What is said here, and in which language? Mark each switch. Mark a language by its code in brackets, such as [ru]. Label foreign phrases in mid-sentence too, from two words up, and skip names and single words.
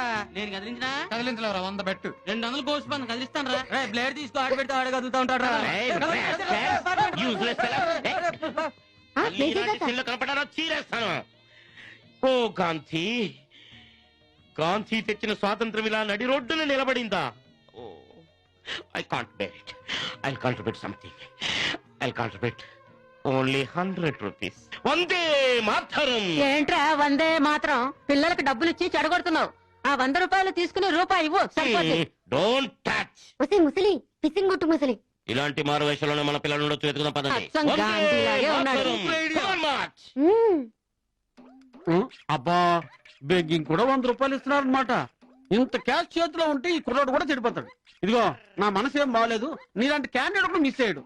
[te] నేను కదిలించినా కదిలించలేవురా, 100 బెట్టు. 200 కోసి పని కదిలిస్తాను రా. బ్లేడ్ తీసుకో, ఆడి పెడితే ఆడే కదులుతా ఉంటాడ్రా. కనపడారో చీరేస్తాను. ఓ గాంధీ, గాంధీ తెచ్చిన స్వాతంత్రం ఇలా నడి రోడ్డున నిలబడిందా? [en] Oh I can't bear it. I contribute something. I contribute only 100 rupees. [te] వందే మాతరం. ఏంట్రా వందే మాత్రం? పిల్లలకు డబ్బులు ఇచ్చి చెడగొడుతున్నావు. ఆ 100 రూపాయలు తీసుకుని రూపాయి ఇవ్వు. [en] Don't touch. [te] ముసలి పిసింగ్ గుట్టు ముసలి. ఇలాంటి మారు వేషంలోనే మన పిల్లలు ఉండొచ్చు. వెతుకుదాం పదండి. అచ్చం గాంధీలాగే ఉన్నాడు. [en] Come on, march. [te] అబ్బా, బెగ్గింగ్ కూడా 100 రూపాయలు ఇస్తున్నారు అనమాట. ఇంత క్యాష్ చేతిలో ఉంటే ఈ కుర్రాడు కూడా చెడిపోతాడు. ఇదిగో నా మనసు ఏం బాగాలేదు, నీలాంటి క్యాండిడేట్ కూడా మిస్ అయ్యాడు.